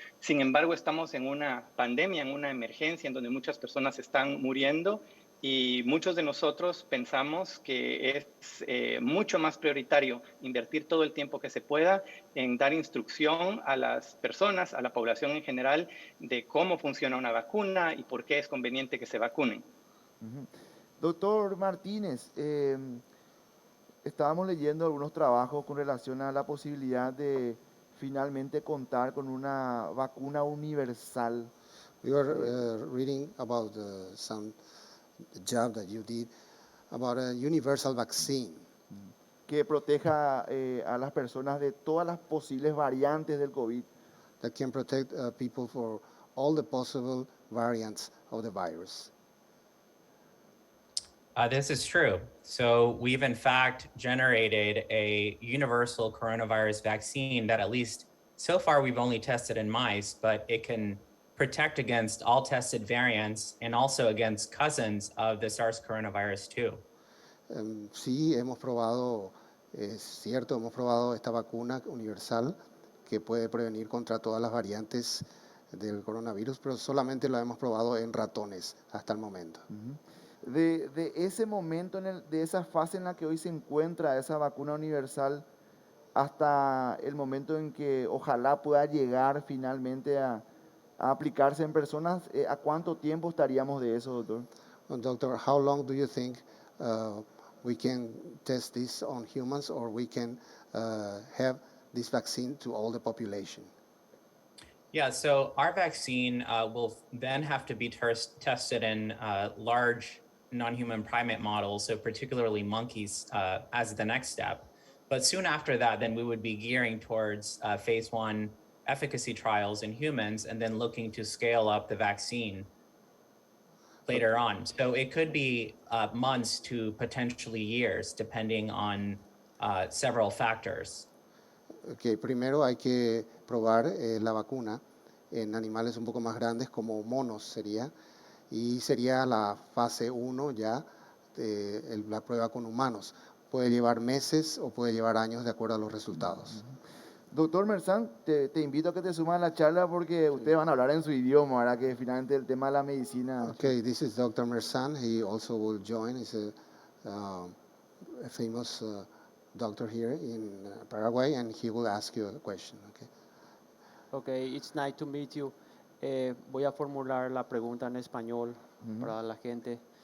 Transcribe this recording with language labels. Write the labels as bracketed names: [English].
[Spanish] Sin embargo, estamos en una pandemia, en una emergencia en donde muchas personas están muriendo y muchos de nosotros pensamos que es mucho más prioritario invertir todo el tiempo que se pueda en dar instrucción a las personas, a la población en general, de cómo funciona una vacuna y por qué es conveniente que se vacunen. Doctor Martínez, estábamos leyendo algunos trabajos con relación a la posibilidad de finalmente contar con una vacuna universal. [English] We were reading about some job that you did about a universal vaccine [Spanish] Que proteja a las personas de todas las posibles variantes del COVID. [English] that can protect people for all the possible variants of the virus. This is true. So we've in fact generated a universal coronavirus vaccine that at least so far we've only tested in mice, but it can protect against all tested variants and also against cousins of the SARS coronavirus 2. [Spanish] Sí, hemos probado, es cierto, hemos probado esta vacuna universal que puede prevenir contra todas las variantes del coronavirus, pero solamente lo hemos probado en ratones hasta el momento. De ese momento, de esa fase en la que hoy se encuentra esa vacuna universal, hasta el momento en que ojalá pueda llegar finalmente a aplicarse en personas, ¿a cuánto tiempo estaríamos de eso, doctor? [English] Well, doctor, how long do you think we can test this on humans, or we can have this vaccine to all the population? Yeah, so our vaccine will then have to be tested in large non-human primate models, so particularly monkeys, as the next step. But soon after that, then we would be gearing towards phase 1 efficacy trials in humans, and then looking to scale up the vaccine later on. So it could be months to potentially years, depending on several factors. [Spanish] Okay, primero hay que probar la vacuna en animales un poco más grandes, como monos sería, y sería la fase 1 ya, la prueba con humanos. Puede llevar meses o puede llevar años de acuerdo a los resultados. Doctor Mersán, te invito a que te sumas a la charla porque ustedes van a hablar en su idioma, ¿verdad? Que finalmente el tema de la medicina... [English] Okay, this is Dr. Mersan. He also will join. He's a famous doctor here in Paraguay, and he will ask you a question. Okay. Okay, it's nice to meet you. [Spanish] Voy a formular la pregunta en español para la gente.